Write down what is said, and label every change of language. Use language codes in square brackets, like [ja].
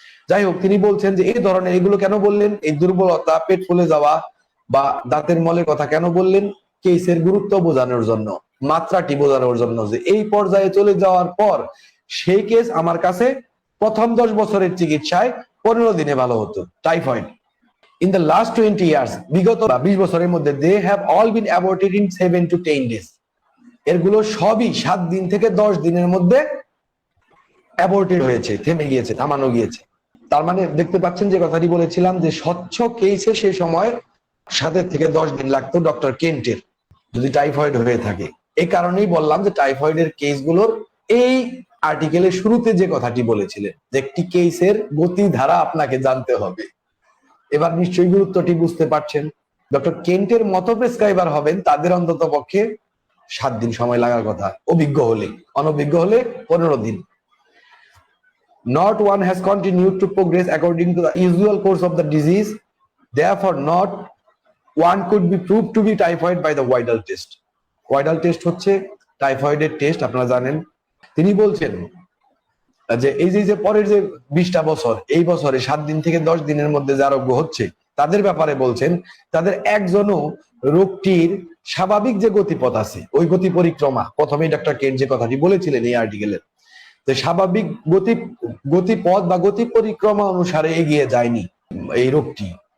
[bn] যাই হোক, তিনি বলছেন যে এই ধরনের, এগুলো কেন বললেন, এই দুর্বলতা, পেট ফুলে যাওয়া বা দাঁতের মলের কথা কেন বললেন, কেসের গুরুত্ব বোঝানোর জন্য, মাত্রাটি বোঝানোর জন্য, যে এই পর্যায়ে চলে যাওয়ার পর সেই কেস আমার কাছে প্রথম 10 বছরের চিকিৎসায় 15 দিনে ভালো হতো। [en] typhoid in the last 20 years, [bn] বিগত 20 বছরের মধ্যে, [en] they have all been aborted in 7 to 10 days। [bn] এরগুলো সবই 7 দিন থেকে 10 দিনের মধ্যে অ্যাবর্টেড হয়েছে, থেমে গিয়েছে, থামানো গিয়েছে। তার মানে দেখতে পাচ্ছেন যে কথাটি বলেছিলাম যে স্বচ্ছ কেসে সেই সময় 7 থেকে 10 দিন লাগতো ডক্টর কেন্টের, যদি টাইফয়েড হয়ে থাকে। এই কারণেই বললাম যে টাইফয়েডের কেসগুলোর এই আর্টিকেলের শুরুতে যে কথাটি বলেছিলেন যে একটি কেসের গতিধারা আপনাকে জানতে হবে। এবার নিশ্চয়ই গুরুত্বটি বুঝতে পারছেন। ডক্টর কেন্টের মতো প্রেসক্রাইবার হবেন তাদের অন্তত পক্ষে 7 দিন সময় লাগার কথা, অভিজ্ঞ হলে, অনভিজ্ঞ হলে 15 দিন। [en] Not one has continued to progress according to the usual course of the disease, therefore not one could be proved to be typhoid by the Widal test। [bn] Widal test হচ্ছে টাইফয়েডের টেস্ট, আপনারা জানেন। তিনি বলছেন যে এই যে পরের যে 20টা বছর, এই বছরে 7 দিন থেকে 10 দিনের মধ্যে যে আরোগ্য হচ্ছে তাদের ব্যাপারে বলছেন, তাদের একজনও রোগটির স্বাভাবিক যে গতিপথ আছে, ওই গতি পরিক্রমা, প্রথমেই ডক্টর কেন্ট যে কথাটি বলেছিলেন এই আর্টিকেলের, যে স্বাভাবিক গতিপথ বা গতি পরিক্রমা অনুসারে এগিয়ে যায়নি এই রোগটি।